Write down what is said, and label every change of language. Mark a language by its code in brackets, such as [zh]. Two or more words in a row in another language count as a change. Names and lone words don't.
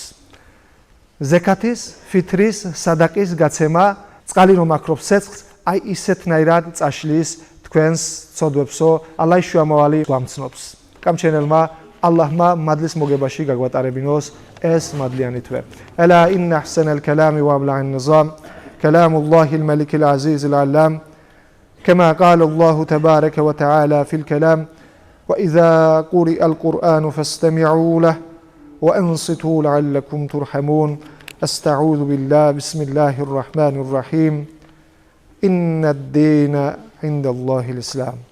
[ka] ზეკათის, ფითრის, სადაკის გაცემა, წყალი რომ აკრობს ცეცხლს, აი ისეთნაირად წაშლის თქვენს ცოდვებსო, ალლაჰის შუამავალი გვამცნობს. გამჩენელმა ალლაჰმა მადლის მოგებაში გაგვატარებინოს ეს მადლიანი თვე. [ar] ألا إن أحسن الكلام وأبلغ النظام كلام الله الملك العزيز العلام كما قال الله تبارك وتعالى في الكلام وإذا قرئ القرآن فاستمعوا له وأنصتوا لعلكم ترحمون أستعوذ بالله بسم الله الرحمن الرحيم إن الدين عند الله الإسلام